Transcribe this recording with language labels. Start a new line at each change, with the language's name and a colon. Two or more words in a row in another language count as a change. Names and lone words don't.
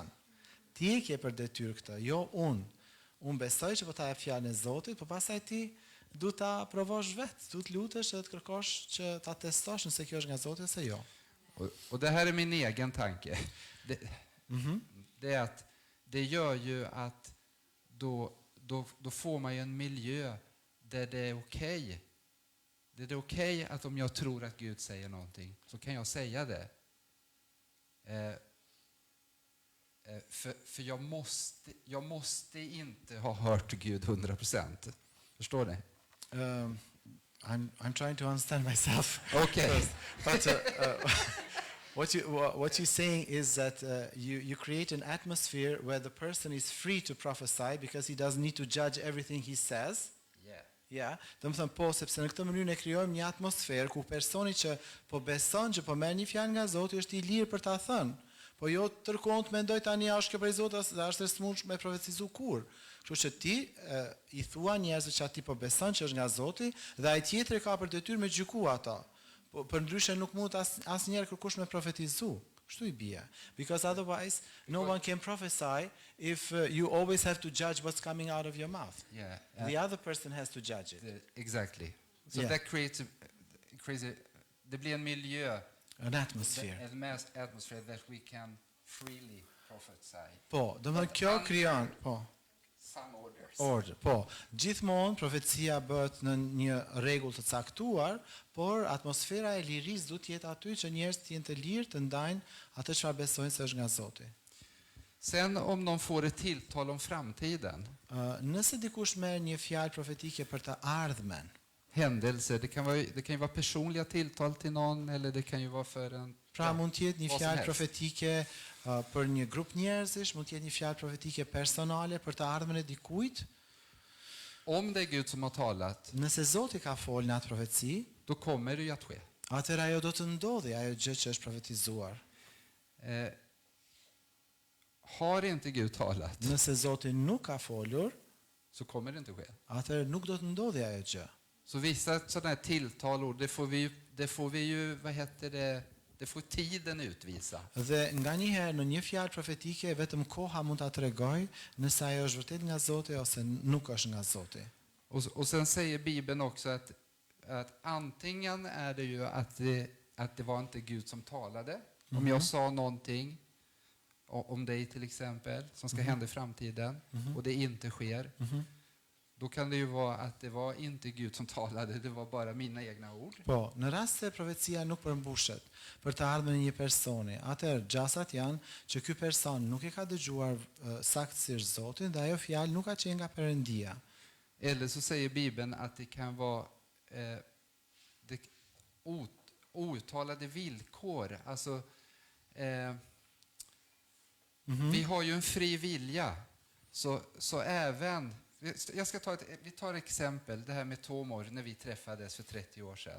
Albanian: Ti e ke për detyrë këtë, jo unë. Unë besoj që po ta jap fjalën e Zotit, po pastaj ti du ta provosh vetë, du të lutesh dhe të kërkosh që ta testosh nëse kjo është nga Zoti ose jo.
Swedish: Och det här är min egen tanke. Det är att det gör ju att då får man ju en miljö där det är okej. Det är okej att om jag tror att Gud säger någonting så kan jag säga det. För jag måste inte ha hört Gud 100%. Förstår ni?
English: I'm trying to understand myself. Okay. But what you're saying is that you create an atmosphere where the person is free to prophesy because he doesn't need to judge everything he says. Yeah.
Albanian: Ja, do të thënë po, sepse në këtë mënyrë ne krijojmë një atmosferë ku personi që po beson që po merr një fjalë nga Zoti është i lirë për ta thënë. Po jo tërkohën të mendoj tani a është kjo prej Zotit, a është e smundshme me profecizu kur. Kështu që ti i thua njerëzve që aty po beson që është nga Zoti dhe ai tjetri ka për detyrë me gjyku ata. Po përndryshe nuk mund asnjëherë kërkush me profetizu. Kështu i bie.
English: Because otherwise no one can prophesy if you always have to judge what's coming out of your mouth. Yeah. The other person has to judge it. Exactly. So Yeah. that creates
Swedish: det blir en miljö,
English: An atmosphere. en atmosphere that we can freely prophesy.
Albanian: Po, do të thonë kjo krijon, po,
English: Some orders. order.
Albanian: Po, gjithmonë profecia bëhet në një rregull të caktuar, por atmosfera e lirisë duhet të jetë aty që njerëzit të jenë të lirë të ndajnë atë çfarë besojnë se është nga Zoti.
Swedish: Sen om någon får ett tilltal om framtiden,
Albanian: Nëse dikush merr një fjalë profetike për të ardhmen,
Swedish: händelser, det kan ju vara personliga tilltal till någon eller det kan ju vara för en
Albanian: pra mund të jetë një
Swedish: vad som
Albanian: fjalë
Swedish: helst.
Albanian: profetike për një grup njerëzish, mund të jetë një fjalë profetike personale për të ardhmen e dikujt.
Swedish: Om det är Gud som har talat,
Albanian: Nëse Zoti ka folë në atë profeci,
Swedish: då kommer det ju att ske.
Albanian: atëherë ajo do të ndodhi, ajo gjë që është profetizuar.
Swedish: Har inte Gud talat
Albanian: Nëse Zoti nuk ka folur,
Swedish: så kommer det inte ske.
Albanian: atëherë nuk do të ndodhi ajo gjë.
Swedish: Så vissa sådana här tilltalord, det får vi ju, vad heter det får tiden utvisa.
Albanian: Dhe nga një herë në një fjalë profetike vetëm koha mund ta tregojë nëse ajo është vërtet nga Zoti ose nuk është nga Zoti.
Swedish: Och sen säger Bibeln också att antingen är det ju att det var inte Gud som talade. Om jag sa någonting om dig till exempel som ska hända i framtiden och det inte sker, då kan det ju vara att det var inte Gud som talade, det var bara mina egna ord.
Albanian: Po, në rast se profecia nuk përmbushet për të ardhmen e një personi, atëherë gjasat janë që ky person nuk e ka dëgjuar saktësisht Zotin dhe ajo fjalë nuk ka qenë nga Perëndia.
Swedish: Eller så säger Bibeln att det kan vara outtalade villkor. Alltså, vi har ju en fri vilja. Så även... Vi tar exempel, det här med Tomor när vi träffades för 30 år sedan.